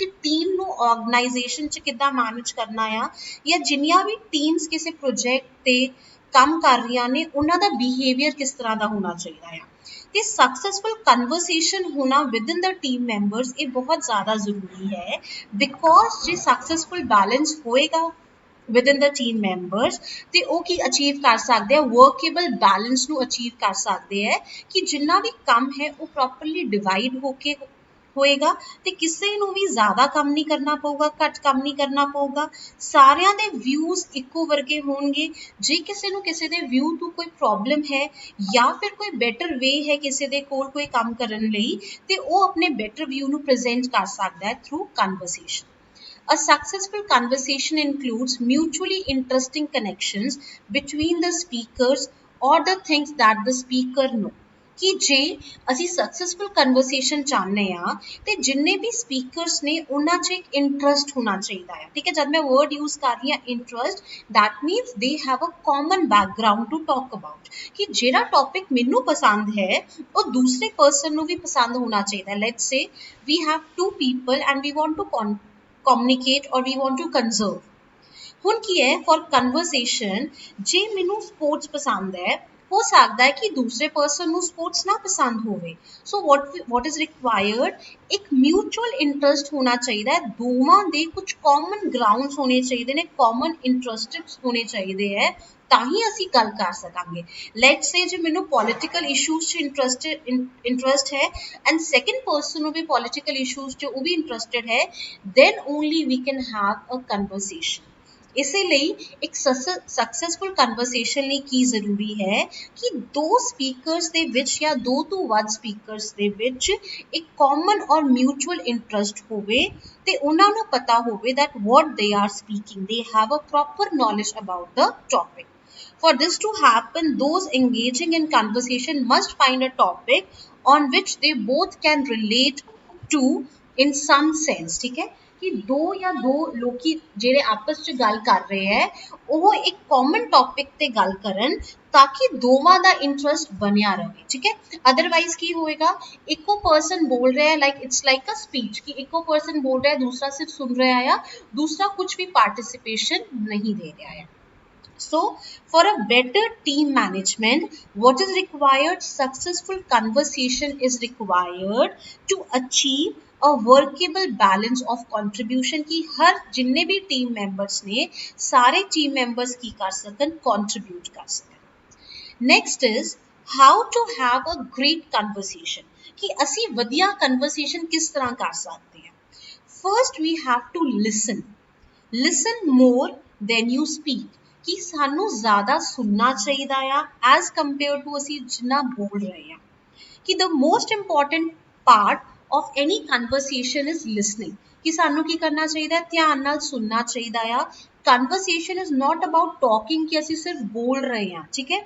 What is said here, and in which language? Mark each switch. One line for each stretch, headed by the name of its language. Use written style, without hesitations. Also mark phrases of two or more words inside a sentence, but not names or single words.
Punjabi: ਟੀਮ ਨੂੰ ਆਰਗੇਨਾਈਜੇਸ਼ਨ 'ਚ ਕਿੱਦਾਂ ਮੈਨੇਜ ਕਰਨਾ ਆ ਜਾਂ ਜਿੰਨੀਆਂ ਵੀ ਟੀਮਸ ਕਿਸੇ ਪ੍ਰੋਜੈਕਟ ਤੇ ਕੰਮ ਕਰ ਰਹੀਆਂ ਨੇ ਉਹਨਾਂ ਦਾ ਬਿਹੇਵੀਅਰ ਕਿਸ ਤਰ੍ਹਾਂ ਦਾ ਹੋਣਾ ਚਾਹੀਦਾ ਆ ਤੇ
English: successful conversation
Punjabi: ਹੋਣਾ
English: within the team members
Punjabi: ਇਹ ਬਹੁਤ ਜ਼ਿਆਦਾ ਜ਼ਰੂਰੀ ਹੈ ਬਿਕੋਜ਼ ਜੇ
English: successful balance
Punjabi: ਹੋਏਗਾ
English: within the team members
Punjabi: ਤੇ ਉਹ ਕੀ ਅਚੀਵ ਕਰ ਸਕਦੇ ਆ
English: workable balance
Punjabi: ਨੂੰ ਅਚੀਵ ਕਰ ਸਕਦੇ ਹੈ ਕਿ ਜਿੰਨਾ ਵੀ ਕੰਮ ਹੈ ਉਹ
English: properly divide
Punjabi: ਹੋ ਕੇ ਹੋਏਗਾ ਤੇ ਕਿਸੇ ਨੂੰ ਵੀ ਜ਼ਿਆਦਾ ਕੰਮ ਨਹੀਂ ਕਰਨਾ ਪਊਗਾ ਘੱਟ ਕੰਮ ਨਹੀਂ ਕਰਨਾ ਪਊਗਾ ਸਾਰਿਆਂ ਦੇ ਵਿਊਜ਼ ਇੱਕੋ ਵਰਗੇ ਹੋਣਗੇ ਜੇ ਕਿਸੇ ਨੂੰ ਕਿਸੇ ਦੇ ਵਿਊ ਤੋਂ ਕੋਈ ਪ੍ਰੋਬਲਮ ਹੈ ਜਾਂ ਫਿਰ ਕੋਈ
English: better way
Punjabi: ਹੈ ਕਿਸੇ ਦੇ ਕੋਲ ਕੋਈ ਕੰਮ ਕਰਨ ਲਈ ਤੇ ਉਹ ਆਪਣੇ
English: better view
Punjabi: ਨੂੰ ਪ੍ਰੈਜ਼ੈਂਟ ਕਰ ਸਕਦਾ ਹੈ
English: through conversation A successful conversation includes mutually interesting connections between the speakers or the things that the speaker know.
Punjabi: ਕਿ ਜੇ ਅਸੀਂ
English: successful conversation
Punjabi: ਚਾਹੁੰਦੇ ਆ ਤੇ ਜਿੰਨੇ ਵੀ ਸਪੀਕਰਸ ਨੇ ਉਹਨਾਂ 'ਚ ਇੱਕ ਇੰਟਰਸਟ ਹੋਣਾ ਚਾਹੀਦਾ ਹੈ ਠੀਕ ਹੈ ਜਦ ਮੈਂ
English: word use
Punjabi: ਕਰ ਰਹੀ ਹਾਂ
English: interest that means they have a common background to talk about
Punjabi: ਕਿ ਜਿਹੜਾ ਟੌਪਿਕ ਮੈਨੂੰ ਪਸੰਦ ਹੈ ਉਹ ਦੂਸਰੇ ਪਰਸਨ ਨੂੰ ਵੀ ਪਸੰਦ ਹੋਣਾ ਚਾਹੀਦਾ ਲੈਟਸ
English: say we have two people and we want to communicate or we want to conserve
Punjabi: ਹੁਣ ਕੀ ਹੈ
English: for conversation
Punjabi: ਜੇ ਮੈਨੂੰ ਸਪੋਰਟਸ ਪਸੰਦ ਹੈ ਹੋ ਸਕਦਾ ਹੈ ਕਿ ਦੂਸਰੇ ਪਰਸਨ ਨੂੰ ਸਪੋਰਟਸ ਨਾ ਪਸੰਦ ਹੋਵੇ
English: so what is required
Punjabi: ਇੱਕ
English: mutual interest
Punjabi: ਹੋਣਾ ਚਾਹੀਦਾ ਹੈ ਦੋਵਾਂ ਦੇ ਕੁਝ
English: common grounds
Punjabi: ਹੋਣੇ ਚਾਹੀਦੇ ਨੇ
English: common interests
Punjabi: ਹੋਣੇ ਚਾਹੀਦੇ ਹੈ ਤਾਂ ਹੀ ਅਸੀਂ ਗੱਲ ਕਰ ਸਕਾਂਗੇ
English: let's say
Punjabi: ਜੇ ਮੈਨੂੰ
English: political issues
Punjabi: 'ਚ ਇੰਟਰਸਟ ਹੈ
English: and second person
Punjabi: ਨੂੰ ਵੀ
English: political issues
Punjabi: 'ਚ ਉਹ ਵੀ ਇੰਟਰਸਟਡ ਹੈ
English: then only we can have a conversation
Punjabi: ਇਸੇ ਲਈ ਇੱਕ
English: successful conversation
Punjabi: ਲਈ ਕੀ ਜ਼ਰੂਰੀ ਹੈ ਕਿ ਦੋ ਸਪੀਕਰਸ ਦੇ ਵਿੱਚ ਜਾਂ ਦੋ ਤੋਂ ਵੱਧ ਸਪੀਕਰਸ ਦੇ ਵਿੱਚ ਇੱਕ ਕਾਮਨ ਔਰ
English: mutual interest
Punjabi: ਹੋਵੇ ਤੇ ਉਹਨਾਂ ਨੂੰ ਪਤਾ ਹੋਵੇ
English: that what they are speaking they have a proper knowledge about the topic For this to happen, those engaging in conversation must find a topic on which they both can relate to in some sense.
Punjabi: ਠੀਕ ਹੈ ਕਿ ਦੋ ਜਾਂ ਦੋ ਲੋਕੀ ਜਿਹੜੇ ਆਪਸ 'ਚ ਗੱਲ ਕਰ ਰਹੇ ਹੈ ਉਹ ਇੱਕ
English: common topic
Punjabi: ਤੇ ਗੱਲ ਕਰਨ ਤਾਂ ਕਿ ਦੋਵਾਂ ਦਾ ਇੰਟਰਸਟ ਬਣਿਆ ਰਹੇ, ਠੀਕ ਹੈ। ਅਦਰਵਾਈਜ਼ ਕੀ ਹੋਏਗਾ, ਇੱਕੋ ਪਰਸਨ ਬੋਲ ਰਿਹਾ ਹੈ,
English: like it's like a speech,
Punjabi: ਕਿ ਇੱਕੋ ਪਰਸਨ ਬੋਲ ਰਿਹਾ ਹੈ, ਦੂਸਰਾ ਸਿਰਫ ਸੁਣ ਰਿਹਾ ਹੈ, ਦੂਸਰਾ ਕੁਝ ਵੀ ਪਾਰਟਿਸਿਪੇਸ਼ਨ ਨਹੀਂ ਦੇ ਰਿਹਾ ਹੈ।
English: So, for a better team management, what is required? Successful conversation is required to achieve a workable balance of contribution
Punjabi: ਕਿ ਹਰ ਜਿੰਨੇ ਵੀ
English: team members
Punjabi: ਨੇ ਸਾਰੇ
English: team members
Punjabi: ਕੀ ਕਰ ਸਕਣ
English: contribute
Punjabi: ਕਰ ਸਕਣ।
English: Next is how to have a great conversation
Punjabi: ਕਿ ਅਸੀਂ ਵਧੀਆ
English: conversation
Punjabi: ਕਿਸ ਤਰ੍ਹਾਂ ਕਰ ਸਕਦੇ ਹਾਂ।
English: First we have to listen more than you speak
Punjabi: ਕਿ ਸਾਨੂੰ ਜ਼ਿਆਦਾ ਸੁਣਨਾ ਚਾਹੀਦਾ ਆ
English: as compare to
Punjabi: ਅਸੀਂ ਜਿੰਨਾ ਬੋਲ ਰਹੇ ਹਾਂ ਕਿ
English: the most important part of any conversation is listening
Punjabi: ਕਿ ਸਾਨੂੰ ਕੀ ਕਰਨਾ ਚਾਹੀਦਾ, ਧਿਆਨ ਨਾਲ ਸੁਣਨਾ ਚਾਹੀਦਾ ਆ।
English: conversation is not about talking
Punjabi: ਕਿ ਅਸੀਂ ਸਿਰਫ਼ ਬੋਲ ਰਹੇ ਹਾਂ, ਠੀਕ ਹੈ।